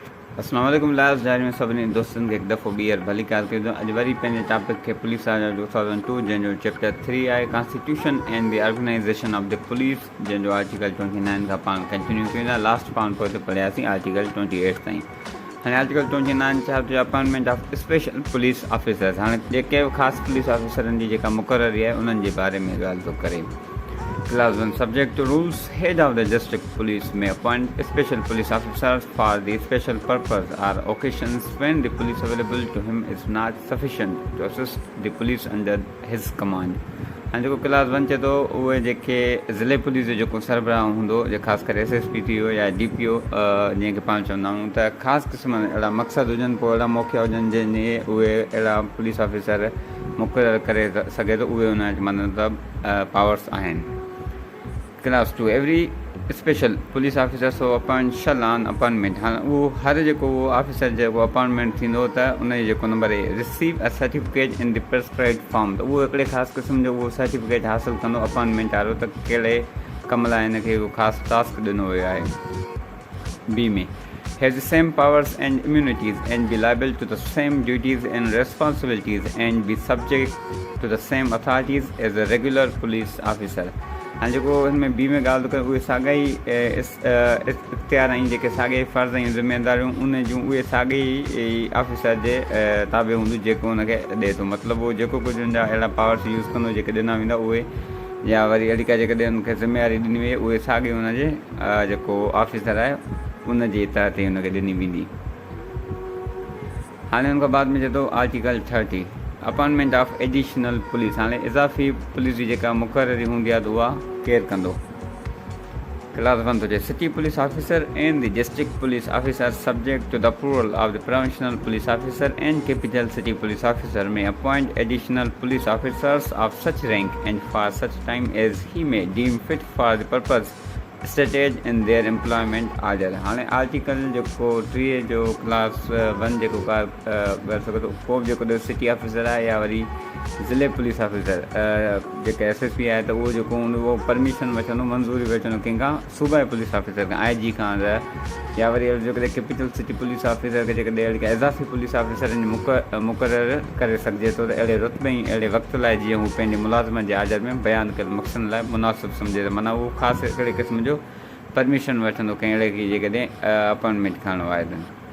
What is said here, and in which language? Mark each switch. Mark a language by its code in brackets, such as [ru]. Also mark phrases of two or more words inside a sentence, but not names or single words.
[sd] अस्सलाम वालेकुम लाइव डायरी में सभिनी दोस्तनि खे हिकु दफ़ो ॿीहर भली कारकिर्दो। अॼु वरी पंहिंजे टॉपिक खे पुलिस आर्ट 2002 जंहिंजो चैप्टर 3 आहे [en] constitution and the organization of the police, [sd] जंहिंजो आर्टिकल 29 खां पाण कंटिन्यू कयूं था। लास्ट पाण पोइ पढ़ियासीं आर्टिकल 28 ताईं। हाणे आर्टिकल 29 छा थियो? [en] Appointment of special police officers. [sd] हाणे जेके ख़ासि पुलिस ऑफिसरनि जी जेका मुक़ररी आहे उन्हनि जे बारे में ॻाल्हि थो करे। [en] Clause 1 Subject to rules, head of the district police may appoint special police officers for the special purpose or occasions when the police available to him is not sufficient to assist the police under his command. [sd] हाणे जेको क्लास 1 चए थो उहे जेके ज़िले पुलिस जो जेको सरबराह हूंदो, जे ख़ासि करे SSP थी वियो या DPO जंहिंखे पाण चवंदा आहियूं, त ख़ासि क़िस्म अहिड़ा मक़सद हुजनि, पोइ अहिड़ा मौक़ा हुजनि जंहिंजे उहे अहिड़ा [en] police officer [sd] मुक़ररु करे सघे थो, उहे उन जो मतिलबु पावर्स आहिनि। [en] Clause 2 Every special police officer so appoint shall on appointment। [sd] हाणे उहो हर जेको उहो ऑफिसर जेको अपॉइंटमेंट थींदो त उन जो जेको नंबर आहे [en] receive a certificate in the prescribed form, [sd] त उहो हिकिड़े ख़ासि क़िस्म जो उहो सर्टिफिकेट हासिलु कंदो अपॉइंटमेंट वारो, त कहिड़े कम लाइ हिनखे उहो ख़ासि टास्क ॾिनो वियो आहे। [en] बी में has the same powers and immunities and be liable to the same duties and responsibilities and be subject to the same authorities as a regular police officer। [sd] हाणे जेको हिन में बी में ॻाल्हि थो करे उहे साॻा ई इख़्तियार ऐं जेके साॻे फ़र्ज़ ऐं ज़िमेदारियूं उन जूं उहे साॻे ई ऑफिसर जे ताबे हूंदियूं जेको हुनखे ॾिए थो। मतिलबु उहो जेको कुझु हुनजा अहिड़ा [en] powers use [sd] कंदो जेके ॾिना वेंदा उहे, या वरी अहिड़ी का जेकॾहिं हुनखे ज़िमेवारी ॾिनी वई उहे साॻे हुनजे जेको ऑफिसर आहे उन जे तहत ई हुनखे ॾिनी वेंदी। हाणे हुन खां बाद में चए थो आर्टिकल 30 [en] Appointment of additional police. [sd] हाणे इज़ाफ़ी पुलिस जी जेका मुक़ररी हूंदी आहे त उहा केरु कंदो? [en] क्लास 1 [sd] थो चए [en] city police officer and the district police officer subject to the approval of the provincial police officer and capital city police officer may appoint additional police officers of such rank and for such time as he may deem fit for the purpose stated in their employment order. [sd] हाणे आर्टिकल जेको 3 जो क्लास 1 जेको करे सघे थो, को बि जेको [en] city officer [sd] आहे या वरी ज़िले [en] police officer [sd] जेका SSP आहे, त उहो जेको हूंदो उहो परमिशन वठंदो, मंज़ूरी वठंदो कंहिंखां, सूबाई [en] police officer [sd] खां, IG खां, या वरी जेकॾहिं [en] capital city police officer [sd] खे जेकॾहिं अहिड़ी इज़ाफ़ी पुलिस ऑफिसरनि मुक़ररु करे सघिजे थो, त अहिड़े रुतबे ऐं अहिड़े वक़्त लाइ जीअं हू पंहिंजे मुलाज़िमत जे आर्डर में बयानु कयल मक़सदनि लाइ मुनासिबु सम्झे त माना उहो ख़ासि हिकिड़े क़िस्म जो परमिशन वठंदो कंहिं अहिड़े खे जेकॾहिं अपॉइंटमेंट खणणो आहे त।